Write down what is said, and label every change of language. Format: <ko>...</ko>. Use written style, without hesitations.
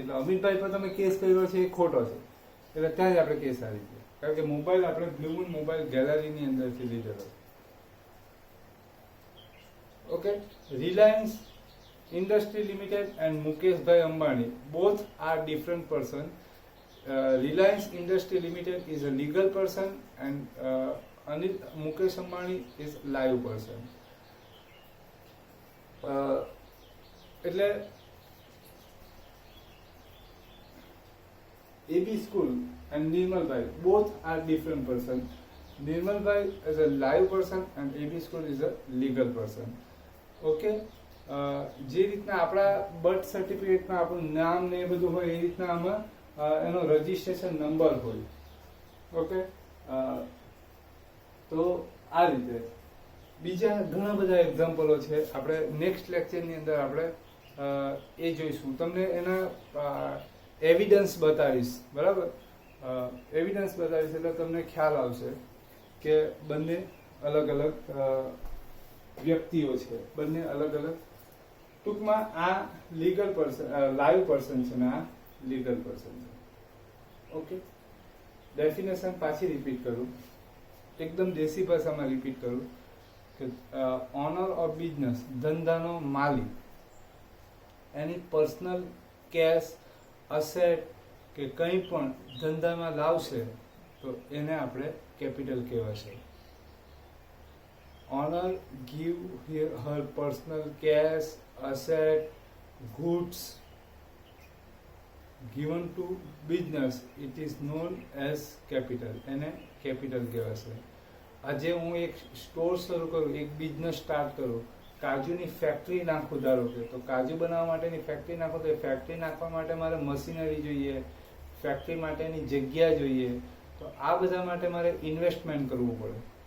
<gu>એટલે અમિતભાઈ પર તમે કેસ કર્યો છે એ ખોટો છે, એટલે ત્યાં જ આપણે કેસ આવી ગયા. કારણ કે મોબાઈલ આપણે બ્લુ મૂન મોબાઈલ ગેલેરી ની અંદરથી લીધેલો છે.</gu> <en>Okay. Reliance industry limited and મુકેશભાઈ Ambani both are different person. Reliance Industry Limited is a legal person and Mukesh Ambani is live person. એટલે AB School and Nirmalbhai both are different person. Nirmalbhai is a live person and AB School is a legal person. Okay.</en> <gu>જે રીતના આપણા birth સર્ટિફિકેટમાં આપણું નામ ને એ બધું હોય એ રીતના આમાં એનો રજીસ્ટ્રેશન નંબર હોય. ઓકે. તો આ રીતે બીજા ઘણા બધા એક્ઝામ્પલો છે, આપણે નેક્સ્ટ લેક્ચરની અંદર આપણે એ જોઈશું. તમને એના એવિડન્સ બતાવીશ. બરાબર? એવિડન્સ બતાવીશ એટલે તમને ખ્યાલ આવશે કે બંને અલગ અલગ વ્યક્તિઓ છે, બંને અલગ અલગ. ટૂંકમાં આ લીગલ પર્સન, લાઈવ પર્સન છે ને આ લીગલ પર્સન છે. ઓકે. ડેફિનેશન પાછી રિપીટ કરું, એકદમ દેશી ભાષામાં રિપીટ કરું કે</gu> <en>owner of business,</en> <gu>ધંધાનો માલિક, એની પર્સનલ કેશ અસેટ કે કંઈ પણ ધંધામાં લાવશે તો એને આપણે કેપિટલ કહેવાશે.</gu> <en>Owner give her personal cash, asset, goods given to business, it is known as capital.</en> <gu>એને કેપિટલ કહેવાશે. આજે હું એક સ્ટોર શરૂ કરું, એક બિઝનેસ સ્ટાર્ટ કરું, કાજુની ફેક્ટરી નાખું ધારો કે, તો કાજુ બનાવવા માટેની ફેક્ટરી નાખું તો એ ફેક્ટરી નાખવા માટે મારે મશીનરી જોઈએ, ફેક્ટરી માટેની જગ્યા જોઈએ, તો આ બધા માટે મારે ઇન્વેસ્ટમેન્ટ કરવું પડે.</gu>